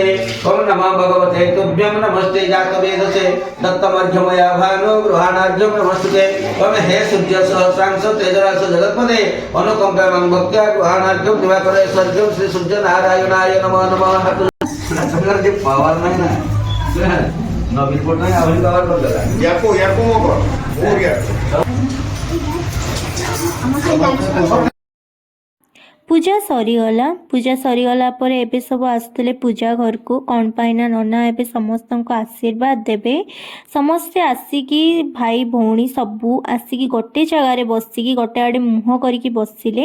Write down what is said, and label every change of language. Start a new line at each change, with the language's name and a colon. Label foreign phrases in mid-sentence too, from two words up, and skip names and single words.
Sanskrit: ଓಂ ନମଃ ଭଗବତେ ତୁଭ୍ୟଂ ନମସ୍ତେ ଜାତ ବେଦସେ ଦତ୍ତ ମଧ୍ୟମୟା ଭାନୁ ଗୃହାଣାର୍ଯ୍ୟଂ ନମସ୍ତେ ତମେ ହେ ସୂର୍ଯ୍ୟ ସହସ୍ରାଂଶ ତେଜରାଶ ଜଗତ୍ପଦେ ଅନୁକମ୍ପେମଂ ଭକ୍ତ୍ୟା ଗୃହାଣାର୍ଯ୍ୟଂ ଦିବାକର ସୂର୍ଯ୍ୟଂ ଶ୍ରୀ ସୂର୍ଯ୍ୟ ନାରାୟଣାୟ ନମଃ ନମଃ
Odia: ହାତ ଯେ ପାୱାର ନାହିଁ ନା ନବୀନ ପଟ୍ଟନାୟକ ଆହୁରି ପାୱାର କରିଦେଲା
Hindi: याको मोको हो गया
Odia: ପୂଜା ସରିଗଲା ପରେ ଏବେ ସବୁ ଆସୁଥିଲେ ପୂଜା ଘରକୁ। କ'ଣ ପାଇଁ ନା ନନା ଏବେ ସମସ୍ତଙ୍କୁ ଆଶୀର୍ବାଦ ଦେବେ। ସମସ୍ତେ ଆସିକି ଭାଇ ଭଉଣୀ ସବୁ ଆସିକି ଗୋଟେ ଜାଗାରେ ବସିକି ଗୋଟେ ଆଡ଼େ ମୁହଁ କରିକି ବସିଲେ।